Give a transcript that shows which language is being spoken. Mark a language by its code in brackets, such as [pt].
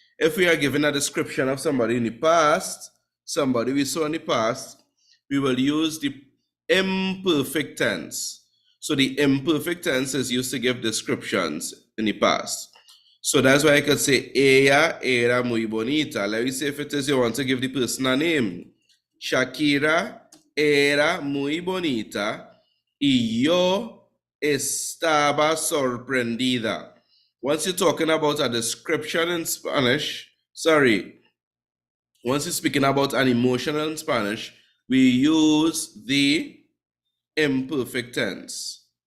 [en] If we are given a description of somebody in the past, somebody we saw in the past, we will use the imperfect tense. So the imperfect tense is used to give descriptions in the past. So that's why I could say, [es] ella era muy bonita. [en] Let me say if it is you want to give the person a name. [es] Shakira era muy bonita y yo estaba sorprendida. [en] Once you're talking about a description in Spanish, once you're speaking about an emotion in Spanish, we use the imperfect tense.